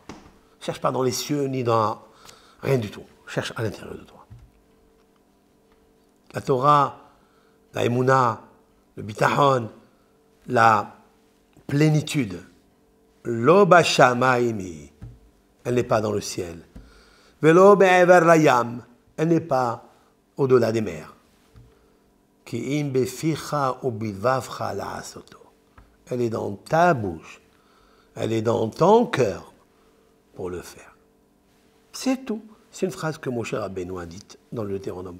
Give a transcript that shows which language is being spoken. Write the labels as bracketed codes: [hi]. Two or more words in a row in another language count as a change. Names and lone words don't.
[fr] Ne cherche pas dans les cieux, ni dans rien du tout. Cherche à l'intérieur de toi. La Torah, la Emouna, le Bitachon, la plénitude. [he] לא בשמימי, [fr] elle n'est pas dans le ciel. [he] ולא מעבר לים, [fr] elle n'est pas au-delà des mers. Elle est dans ta bouche, elle est dans ton cœur pour le faire. C'est tout. C'est une phrase que Moshe Rabbeinu a dite dans le Deutéronome.